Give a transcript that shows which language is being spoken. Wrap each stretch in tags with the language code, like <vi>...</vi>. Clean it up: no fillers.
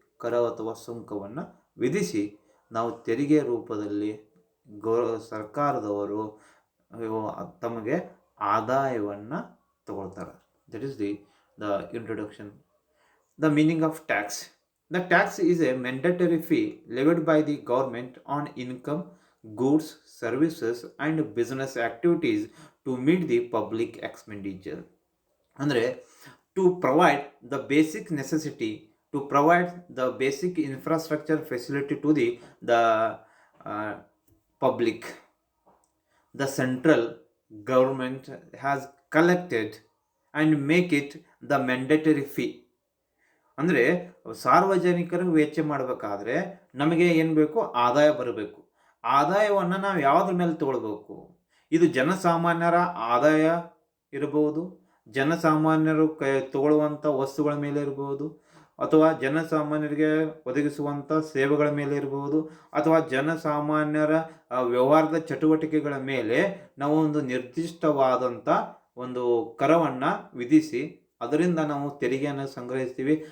<kn>ಕರ ಅಥವಾ ಸುಂಕವನ್ನು ವಿಧಿಸಿ ನಾವು ತೆರಿಗೆ ರೂಪದಲ್ಲಿ ಸರ್ಕಾರದವರು ತಮಗೆ ಆದಾಯವನ್ನು ತಗೊಳ್ತಾರೆ.</kn> <en>That is the introduction. The meaning of tax. The tax is a mandatory fee levied by the government on income, goods, services and business activities to meet the public expenditure. ಅಂದರೆ to provide the basic necessity, to provide the basic infrastructure facility to the public. The central government has collected and make it the mandatory fee.</en> <kn>ಅಂದರೆ ಸಾರ್ವಜನಿಕರು ವೆಚ್ಚ ಮಾಡಬೇಕಾದ್ರೆ ನಮಗೆ ಏನು ಬೇಕು? ಆದಾಯ ಬರಬೇಕು. ಆದಾಯವನ್ನು ನಾವು ಯಾವುದ್ರ ಮೇಲೆ ತಗೊಳ್ಬೇಕು? ಇದು ಜನಸಾಮಾನ್ಯರ ಆದಾಯ ಇರಬಹುದು, ಜನಸಾಮಾನ್ಯರು ತಗೊಳ್ಳುವಂಥ ವಸ್ತುಗಳ ಮೇಲೆ ಇರಬಹುದು, ಅಥವಾ ಜನಸಾಮಾನ್ಯರಿಗೆ ಒದಗಿಸುವಂಥ ಸೇವೆಗಳ ಮೇಲೆ ಇರಬಹುದು, ಅಥವಾ ಜನಸಾಮಾನ್ಯರ ವ್ಯವಹಾರದ ಚಟುವಟಿಕೆಗಳ ಮೇಲೆ ನಾವು ಒಂದು ನಿರ್ದಿಷ್ಟವಾದಂಥ ಒಂದು ಕರವನ್ನು ವಿಧಿಸಿ ಅದರಿಂದ ನಾವು ತೆರಿಗೆಯನ್ನು ಸಂಗ್ರಹಿಸ್ತೀವಿ.</kn>